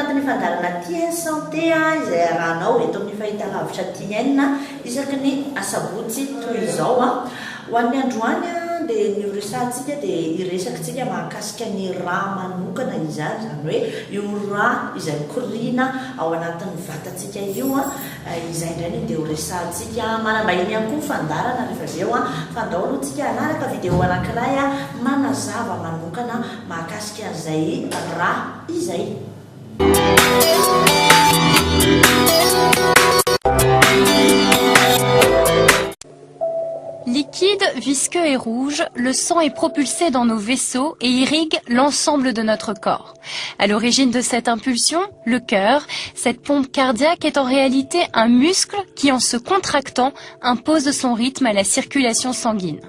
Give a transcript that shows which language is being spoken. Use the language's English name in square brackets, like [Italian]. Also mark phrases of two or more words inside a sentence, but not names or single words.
[Malagasy] fandarana Tia Santé izay arahanao eto amin'ny fahitalavitra TN isaky ny asabotsy toy izao ho an'ny androany dia ny resantsika dia iresakitsika mahakasika ny raha manokana izany izany hoe io raha izay mikorina ao anatin'ny vatantsika io izay indray dia ho resantsika manambahiny ihany koa fandarana rehefa avy eo fandao alohantsika anaraka video anankiray manazava manokana mahakasika an'izay raha izay. [French] Liquide, visqueux et rouge, le sang est propulsé dans nos vaisseaux et irrigue l'ensemble de notre corps. À l'origine de cette impulsion, le cœur, cette pompe cardiaque est en réalité un muscle qui, en se contractant, impose son rythme à la circulation sanguine.